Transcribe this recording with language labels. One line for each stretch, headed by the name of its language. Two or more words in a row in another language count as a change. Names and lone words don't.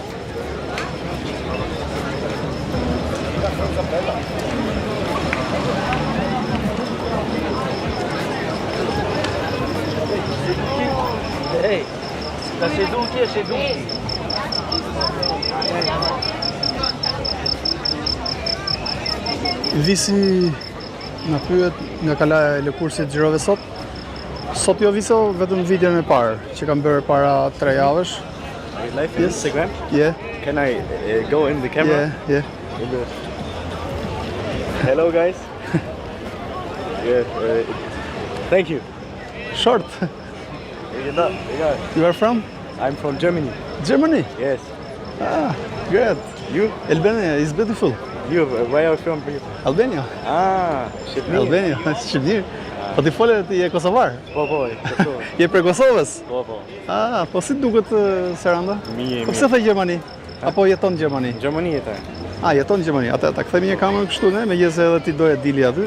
Albanian: Hey, ta seduti e seduti. Visi na pyet nga kala e lëkursit xhirove sot. Sot jo Viso, vetëm videon e parë që kam bërë para 3 javësh.
English: Live on Instagram? Yeah, Can I go in the camera? yeah. Hello guys. Yeah, thank you. Short. You are from? I'm from Germany. Germany? Yes. Ah, great. You? Albania is beautiful. You? Where are you from? Albania.
Albanian: Ah, Shqipëri. Albania, Shqipëri. Po ti fole ti je kosovar? Po, Kosovë. Je prej Kosovës? Po. Ah, po si duket Seranda? Mirë. Po pse the Gjermani? Apo jeton në Gjermani? Gjermani jetaj. Ah, jeton në Gjermani. Atë ta kthemi një kamerë kështu ne, megjithëse edhe ti doje dili aty.